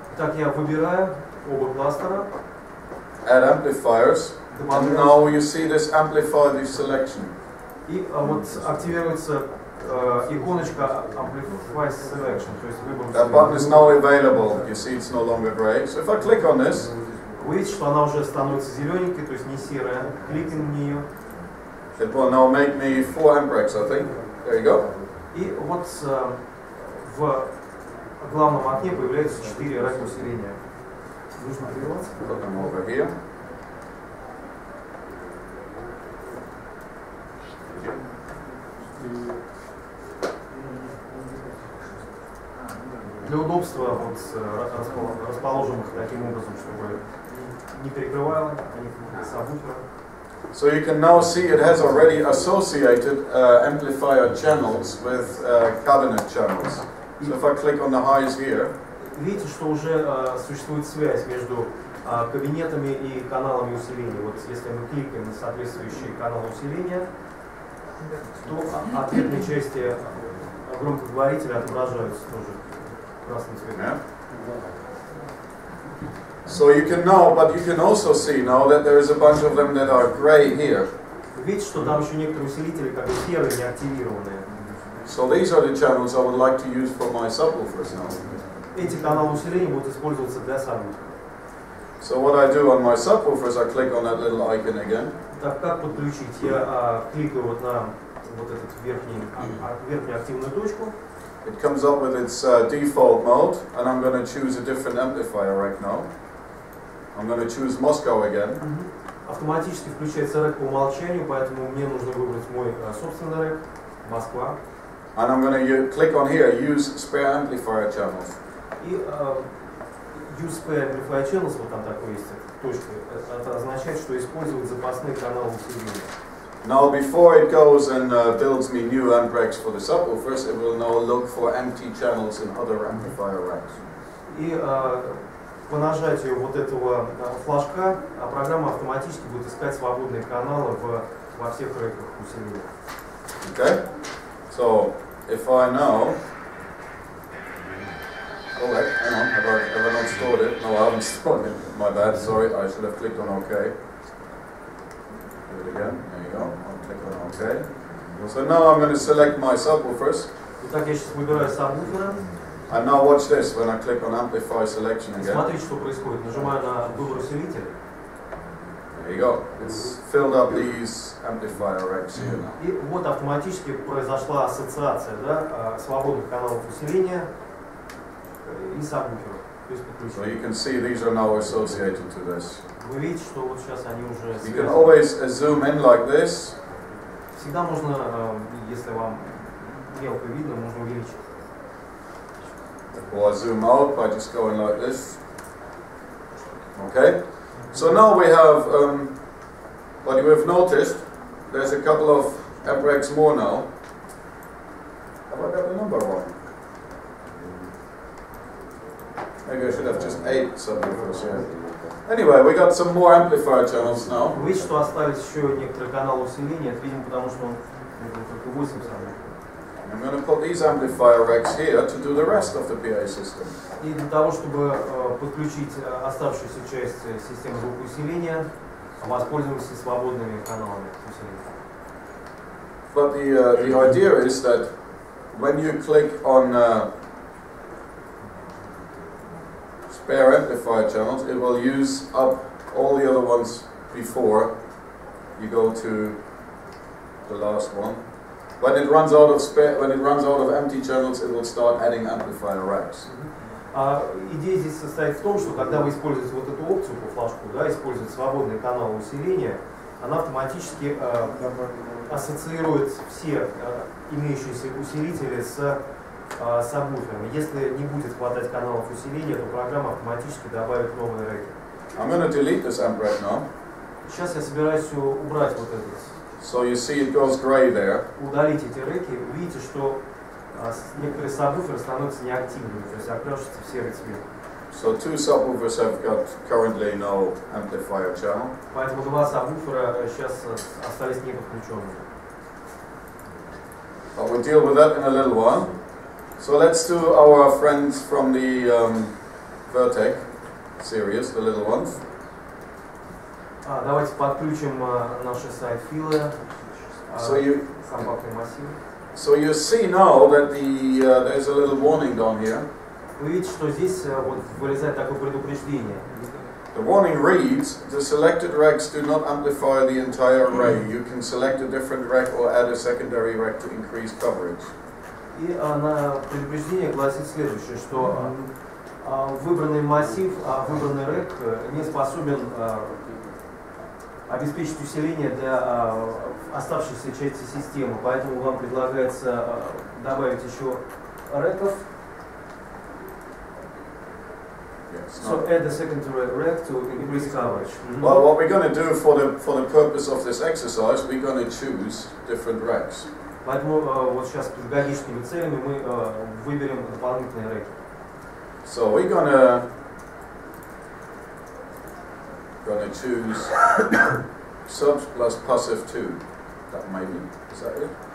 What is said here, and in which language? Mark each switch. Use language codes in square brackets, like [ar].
[ru] Итак, я выбираю оба кластера. [en] Add amplifiers. And now you see this amplify the selection. [ru] И вот активируется иконочка Amplify Selection, то есть выбор. [en] That button is now available. You see it's no longer gray. So if I click on this, [ru] вы видите, что она уже становится зелененькой, то есть не серая. Кликаем на нее. [en] it will now make me 4 amp breaks, I think. There you go. [ru] И вот в главном окне появляются 4 рэка усиления. Нужно прерваться. [en] Put them over here. [ru] Для удобства вот расположим их таким образом, чтобы не перекрывало они сабвуфера. [en] So you can now see it has already associated amplifier channels with cabinet channels. So if I click on the highs here, [ru] видите, что уже существует связь между кабинетами и каналами усиления. Вот если мы кликаем на соответствующие каналы усиления, то ответные части громкоговорителя отображаются тоже красным цветом. [en] So you can now, but you can also see now that there is a bunch of them that are gray here. [ru] Видите, что там еще некоторые усилители как бы серые, не активированные. [en] So these are the channels I would like to use for my subwoofers now. [ru] Эти каналы усиления будут использоваться для сабвуфера. [en] So what I do on my subwoofers, I click on that little icon again. [ru] Так как подключить? Я кликаю вот на вот эту верхнюю активную точку. [en] It comes up with its default mode, and I'm going to choose a different amplifier right now. I'm going to choose Moscow again. [ru] Автоматически включается рэк по умолчанию, поэтому мне нужно выбрать мой собственный рэк, Москва. [en] And I'm going to click on here, use spare amplifier channels. [ru] И [en] use spare amplifier channels, [ru] вот там такой есть точка, это означает, что использовать запасные каналы усиления. [en] Now before it goes and builds me new amp racks for the subwoofers, it will now look for empty channels in other amplifier racks. [ru] И по нажатию вот этого флажка программа автоматически будет искать свободные каналы во всех рэках усиления. [en] Okay? So, if I now... Oh wait, hang on, have I not stored it? No, I haven't stored it. My bad, sorry, I should have clicked on OK. Do it again, there you go, I'll click on OK. So now I'm going to select my subwoofers. [ru] Итак, я сейчас выбираю сабвуфера. [en] And now watch this when I click on Amplify Selection again. [ru] Смотрите, что происходит. Нажимаю на выбор усилителя. [en] There you go. It's filled up these amplifier racks here now. [ru] И вот автоматически произошла ассоциация, да, свободных каналов усиления и сабвуферов. [en] So you can see these are now associated to this. [ru] Вы видите, что вот сейчас они уже [en] You can always zoom in like this. [ru] Всегда можно, если вам мелко видно, можно увеличить. [en] Or zoom out by just going like this. Okay. So now we have, what you have noticed, there's a couple of amp racks more now. Have I got the number wrong? Maybe I should have just 8 subwoofers here. Anyway, we got some more amplifier channels now. [ru] Вы видите, что остались еще некоторые каналы усиления, это, видимо, потому что он только 8 самых. [en] I'm going to put these amplifier racks here to do the rest of the PA system. [ru] И для того, чтобы подключить оставшуюся часть системы звукоусиления, воспользуемся свободными каналами усиления. [en] But the idea is that when you click on spare amplifier channels, it will use up all the other ones before you go to the last one. When it runs out of empty channels, it will start adding amplifier racks. [ru] Идея здесь состоит в том, что когда вы используете вот эту опцию по флажку, да, используете свободные каналы усиления, она автоматически ассоциирует все имеющиеся усилители с сабвуферами. Если не будет хватать каналов усиления, то программа автоматически добавит новые рэки. [en] I'm going to delete this amp rack now. [ru] Сейчас я собираюсь убрать вот этот. [en] So you see it goes gray there. [ru] Удалить эти рэки. Видите, что некоторые сабвуферы становятся неактивными, то есть окрашиваются в серый цвет. [en] So 2 subwoofers have got currently no amplifier channel. [ru] Поэтому 2 сабвуфера сейчас остались не подключенными. [en] But we'll deal with that in a little while. So let's do our friends from the Vertec series, the little ones. [ru] Давайте подключим наши сайт-филы, компактные массивы. [en] So you see now that there's a little warning down here. [ru] Вы видите, что здесь вот вылезает такое предупреждение. [en] The warning reads, the selected recs do not amplify the entire array. You can select a different rec or add a secondary rec to increase coverage. [ru] И на предупреждение гласит следующее, что выбранный массив, выбранный рек не способен обеспечить усиление для оставшейся части системы, поэтому вам предлагается добавить еще реков. [en] So add a secondary rec to increase coverage. Well, what we're going to do for the purpose of this exercise, we're going to choose different recs. [ru] Поэтому вот сейчас педагогическими целями мы выберем дополнительные реки. [en] So we're gonna choose subs plus passive 2. That maybe is that it?